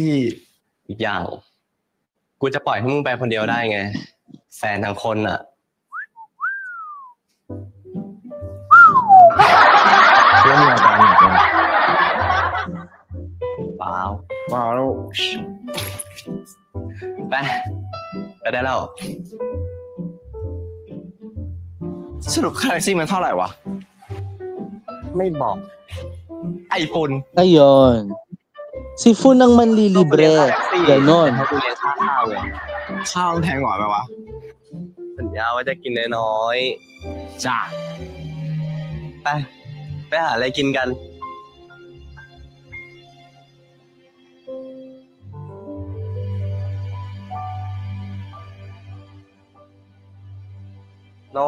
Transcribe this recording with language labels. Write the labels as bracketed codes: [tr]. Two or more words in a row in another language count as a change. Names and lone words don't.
[th] อีกอย่าง กูจะปล่อยให้มึงไปคนเดียวได้ไง แฟนทั้งคนอ่ะเรื่องมีอาการหนักเลยเปล่า ว้าวแล้ว ไปได้แล้ว สรุปค่าแท็กซี่มันเท่าไหร่วะ ไม่บอก ไอ้ปุ่น [tl] Ayun. Si Fu nang manlilibre. Ganon. [th] ให้กูเลี้ยงค่าข้าวเลย ข้าวมันแพงกว่าไหมวะ สัญญาว่าจะกินน้อยๆจ้าไปหาอะไรกินกัน โน